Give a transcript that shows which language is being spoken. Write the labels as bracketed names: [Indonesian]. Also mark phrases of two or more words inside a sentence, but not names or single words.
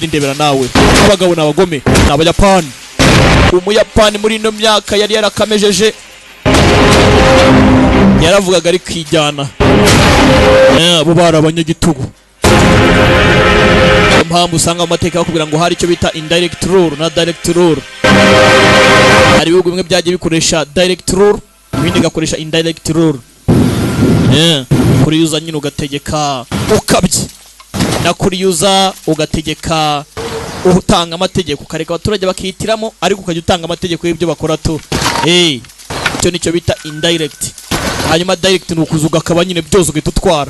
[Kinyarwanda] Ndebera nawe abagabo n'abagome n'abayapani. Umuyapani muri ino myaka yari yarakamejeje yaravugaga ari kwijyana bo barabanyagitugu. Mpamvu usanga amateka kugira ngo hari icyo bita [English] indirect rule [Kinyarwanda] na [English] direct rule. [Kinyarwanda] Hari ibihugu bimwe byagiye bikoresha [English] direct rule [Kinyarwanda] ibindi gakoresha [English] indirect rule. [Kinyarwanda] Kuri yuza nyine ugategeka ukabye na kuri yuza ugategeka utanga amategeko ukareka abaturage bakihitiramo ariko ukajya utanga amategeko y'ibyo bakora tu. Icyo nicyo bita indirect. Hanyuma direct ni ukuzuga akaba nyine byose ugahita utwara.